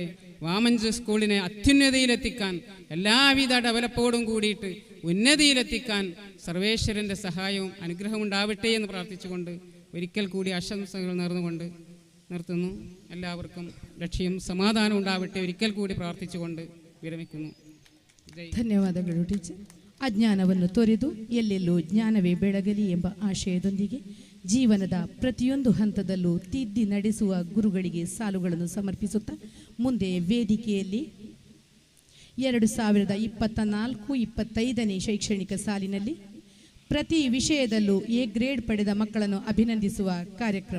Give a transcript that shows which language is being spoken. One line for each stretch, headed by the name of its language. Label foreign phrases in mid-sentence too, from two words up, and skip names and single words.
Malayalam: വാമഞ്ചൂർ സ്കൂളിനെ അത്യുന്നതിയിലെത്തിക്കാൻ, എല്ലാവിധ ഡെവലപ്പോടും കൂടിയിട്ട് ഉന്നതിയിലെത്തിക്കാൻ സർവേശ്വരൻ്റെ സഹായവും അനുഗ്രഹവും ഉണ്ടാവട്ടെ എന്ന് പ്രാർത്ഥിച്ചുകൊണ്ട് ഒരിക്കൽ കൂടി ആശംസകൾ നേർന്നുകൊണ്ട് നിർത്തുന്നു. എല്ലാവർക്കും രക്ഷയും സമാധാനവും ഉണ്ടാവട്ടെ ഒരിക്കൽ
Kannada: ಕೂಡಿ ಪ್ರಾರ್ಥಿಸಿಕೊಂಡು
Malayalam: ವಿರಮಿക്കുന്നു.
Kannada: ಧನ್ಯವಾದಗಳು ಟೀಚರ್. ಅಜ್ಞಾನವನ್ನು ತೊರೆದು ಎಲ್ಲೆಲ್ಲೂ ಜ್ಞಾನವೇ ಬೆಳಗಲಿ ಎಂಬ ಆಶಯದೊಂದಿಗೆ ಜೀವನದ ಪ್ರತಿಯೊಂದು ಹಂತದಲ್ಲೂ ತಿದ್ದಿ ನಡೆಸುವ ಗುರುಗಳಿಗೆ ಸಾಲುಗಳನ್ನು ಸಮರ್ಪಿಸುತ್ತಾ ಮುಂದೆ ವೇದಿಕೆಯಲ್ಲಿ 2024-25ನೇ ಶೈಕ್ಷಣಿಕ ಸಾಲಿನಲ್ಲಿ ಪ್ರತಿ ವಿಷಯದಲ್ಲೂ
English: A grade
Kannada: ಪಡೆದ ಮಕ್ಕಳನ್ನು ಅಭಿನಂದಿಸುವ ಕಾರ್ಯಕ್ರಮ.